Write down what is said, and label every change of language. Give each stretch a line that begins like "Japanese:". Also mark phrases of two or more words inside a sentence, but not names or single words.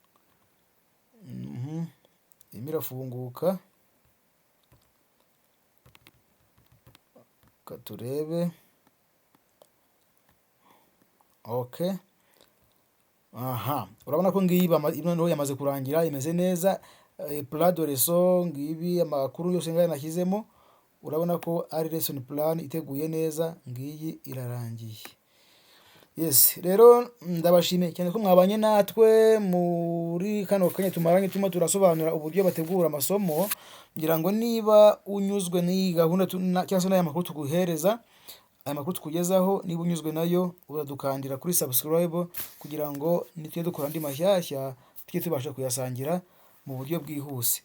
Kinyarwanda: Irimo irafunguka, turebe. Okay, urabona ko ngiyi noneho yamaze kurangira, imeze neza.
French: Plan de leçon
Kinyarwanda: ngibi, amakuru yose ngaya nashyizemo, urabona ko ari
English: lesson plan
Kinyarwanda: iteguye neza, ngiyi irarangiye. Yes, rero ndabashimiye cyane ko mwabanye natwe muri kano kanya tumaranye turimo turasobanura uburyo bategura amasomo, ngira ngo niba unyuzwe n'iyi gahunda cyangwa se n'aya makuru tuguhereza, aya makuru tukugezaho, niba unyuzwe nayo uradukandira kuri subscribe kugira ngo nitujye dukora andi mashyashya tujye tubasha kuyasangira mu buryo bwihuse.